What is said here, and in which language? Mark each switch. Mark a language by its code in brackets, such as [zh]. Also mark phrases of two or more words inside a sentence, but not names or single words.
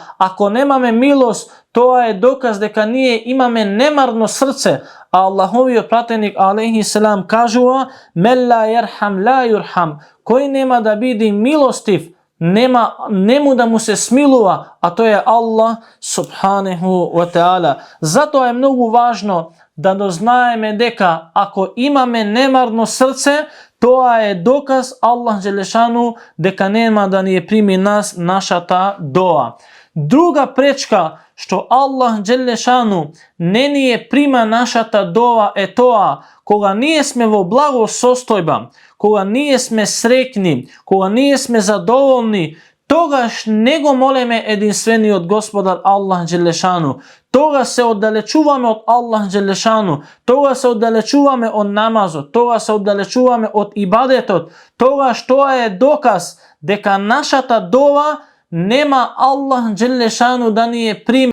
[mk] Ако немаме милост, то е доказ дека ние имаме немарно срце. А Аллахови пратеник [ar] عليه السلام [mk] кажу [ar] من لا يرحم لا يرحم, [mk] који нема да биде милостив, нему да му се смилува, а то е Аллах [ar] سبحانه وتعالى. [mk] Зато е многу важно да дознаеме дека ако имаме немарно срце, то е доказ Аллах Џелешану дека нема да ние прими нас наша та доа. Друга пречка што Аллах Џелешану не ние прима наша та дова е тоа кога ние сме во благо состојба, кога ние сме среќни, кога ние сме задоволни, тогаш не го молиме единствениот Господар Аллах Джелешану. Тога се оддалечуваме од Аллах Джелешану, тога се оддалечуваме од намазот, тога се оддалечуваме од ибадетот, тогаш тоа е доказ дека нашата дова нема Аллах Джелешану да ни е прими.